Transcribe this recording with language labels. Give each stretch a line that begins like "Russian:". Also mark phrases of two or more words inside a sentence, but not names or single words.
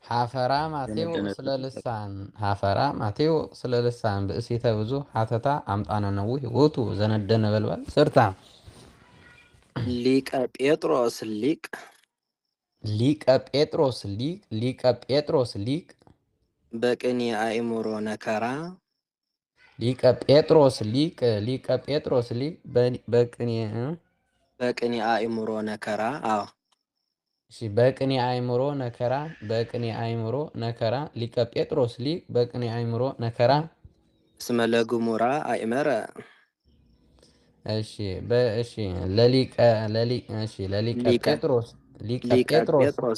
Geez: ሓፈራ ማቴዎ ስለ ልሳን ሓፈራ ማቴዎ ስለ ልሳን ብእሲተ ብዙ ሓተታ ኣምጣነ ነዊህ ውእቱ ዘነደ ነበልባል ስርታ ሊቀ ጴጥሮስ ሊቅ ሊቀ ጴጥሮስ ሊቅ ሊቀ ጴጥሮስ ሊቅ በቅኔ አእምሮ ነከራ ሊቀ ጴጥሮስ ሊቅ ሊቀ ጴጥሮስ ሊቅ በቅኔ በቅኔ አእምሮ ነከራ አዎ እሺ በቅኔ አእምሮ ነከራ በቅኔ አእምሮ ነከራ ሊቀ ጴጥሮስ ሊቅ በቅኔ አእምሮ ነከራ እስመ ለግሙራ አእመረ እሺ በእሺ ለሊቀ እሺ ለሊቀ ጴጥሮስ ሊቀ ጴጥሮስ